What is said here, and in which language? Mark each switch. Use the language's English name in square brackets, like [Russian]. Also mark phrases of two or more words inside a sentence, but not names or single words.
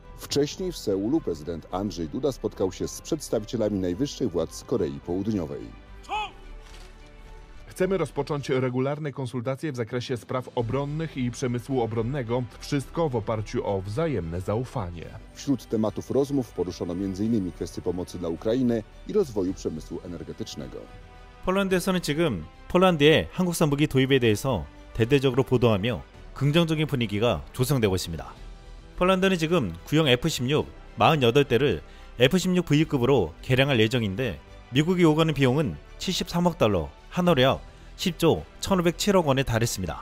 [Polish] Wcześniej w Seulu prezydent Andrzej Duda spotkał się z przedstawicielami najwyższych władz Korei Południowej. Chcemy rozpocząć regularne konsultacje w zakresie spraw obronnych i przemysłu obronnego. Wszystko w oparciu o wzajemne zaufanie. Wśród tematów rozmów poruszono m.in. kwestie pomocy dla Ukrainy i rozwoju przemysłu energetycznego. [Korean] 폴란드에서는 지금 폴란드의 한국산 무기 도입에 대해서 대대적으로 보도하며 긍정적인 분위기가 조성되고 있습니다. 폴란드는 지금 구형 F-16 48대를 F-16V급으로 개량할 예정인데 미국이 요구하는 비용은 73억 달러, 한화로 약 10조 1,507억 원에 달했습니다.